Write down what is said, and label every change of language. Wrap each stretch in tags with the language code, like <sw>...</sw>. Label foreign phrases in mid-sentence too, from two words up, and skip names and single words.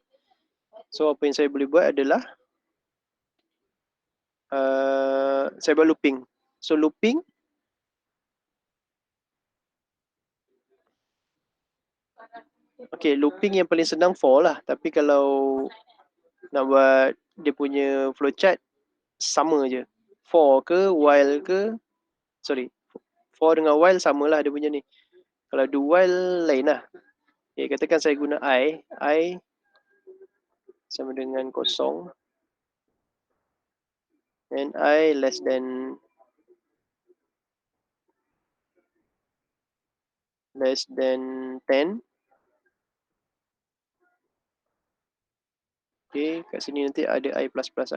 <ms>So apa yang saya boleh buat adalah saya buat looping. So looping looping yang paling senang for lah. Tapi kalau nak buat dia punya flowchart sama je. For ke, while ke. Sorry. For dengan while samalah dia punya ni. Kalau</ms> <en>do while</en> <ms>lain lah. Okay, katakan saya guna I sama dengan kosong.</ms> <en>And I less than 10.</en> <ms>Okay, kat sini nanti ada I++ lah.</ms>